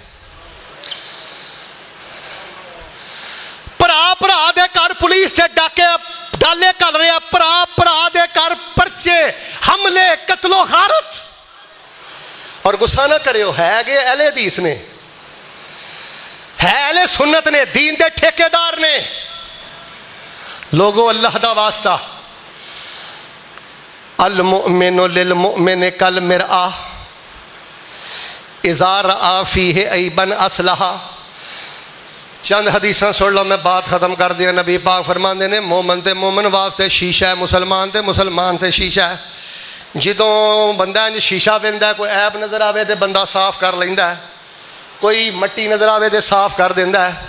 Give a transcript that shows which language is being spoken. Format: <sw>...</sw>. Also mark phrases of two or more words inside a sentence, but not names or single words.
<pa>ਭਰਾ ਭਰਾ ਦੇ ਘਰ ਪੁਲਿਸ ਤੇ ਡਾਲੇ ਘੱਲ ਰਿਹਾ, ਭਰਾ ਭਰਾ ਦੇ ਘਰ ਪਰਚੇ, ਹਮਲੇ, ਕਤਲੋ ਗਾਰਤ। ਔਰ ਗੁੱਸਾ ਨਾ ਕਰਿਓ, ਹੈਗੇ ਅਹਿਲੇ ਹਦੀਸ ਨੇ, ਹੈ ਅਹਿਲੇ ਸੁन्नत ਨੇ, दीन ਦੇ ਠੇਕੇਦਾਰ ਨੇ। ਲੋਗੋ ਅੱਲਾਹ ਦਾ ਵਾਸਤਾ,</pa> <ar>المؤمن للمؤمن كالمرآة إذا رأى فيه عيبا أصلحه.</ar> <pa>ਚੰਦ ਹਦੀਸਾਂ ਸੁਣ ਲੋ, ਮੈਂ ਬਾਤ ਖ਼ਤਮ ਕਰ ਦਿਆਂ। ਨਬੀ ਪਾਕ ਫ਼ਰਮਾਤੇ ਨੇ ਮੋਮਨ ਤੇ ਮੋਮਨ ਵਾਸਤੇ ਸ਼ੀਸ਼ਾ ਹੈ, ਮੁਸਲਮਾਨ ਤੇ ਮੁਸਲਮਾਨ ਤੇ ਸ਼ੀਸ਼ਾ ਹੈ, मुसलमान ते मुसलमान ते शीशा है। ਜਦੋਂ ਬੰਦਾ ਇੰਜ ਸ਼ੀਸ਼ਾ ਵੇਂਦਾ, ਕੋਈ ਐਬ ਨਜ਼ਰ ਆਵੇ ਤੋ ਬੰਦਾ ਸਾਫ਼ ਕਰ ਲੈਂਦਾ ਹੈ, ਕੋਈ ਮਿੱਟੀ ਨਜ਼ਰ ਆਵੇ ਤੋ ਸਾਫ਼ ਕਰ ਦੇਂਦਾ ਹੈ।</pa>